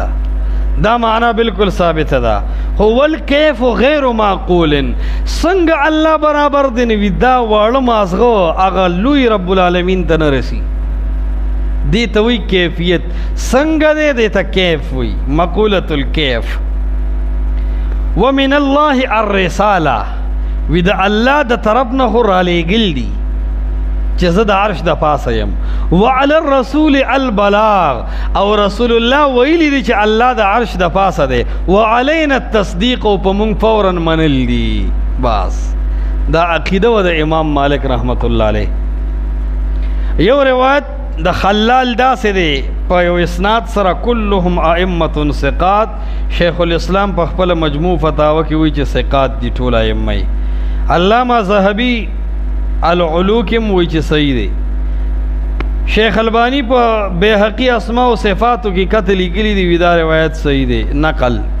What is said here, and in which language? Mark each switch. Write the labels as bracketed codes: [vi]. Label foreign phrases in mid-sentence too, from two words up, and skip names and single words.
[ps] دا معنا بالکل ثابت ده. [ar] هو الکیف غیر معقول، [ps] څنګه الله برابر دی وی دا واړه مازغه هغه لوی رب العالمین ته نه رسی. دی ته وی کیفیت څنګه دی، دی ته کیف وی [ar] مقولة الکیف. ومن الله الرساله، [ps] وی د الله د طرف نه خو رالیږل دي چې زه د عرش د پاسه یم. [ar] وعلى الرسول البلاغ، [ps] او رسول الله ویلی دی چې الله د عرش د پاسه دی. [ar] وعلينا التصدیق، [ps] او په مونږ فورا منل دي. بس دا عقیده و د امام مالک رحمت الله علیه. یو روایت د خلال داسې دی په یو اسناد سره [ar] كلهم ائمة ثقات. [ps] شیخ الاسلام په خپل مجموع فتاوه کې وایي چې ثقات دي ټول ائمه. علامه ذهبي العلو کې وایي چې صحیح دی. شیخ البانی په بیهقی اسماء و صفاتو کې کته لیکلي دي وی دا روایت صحیح دی نقل.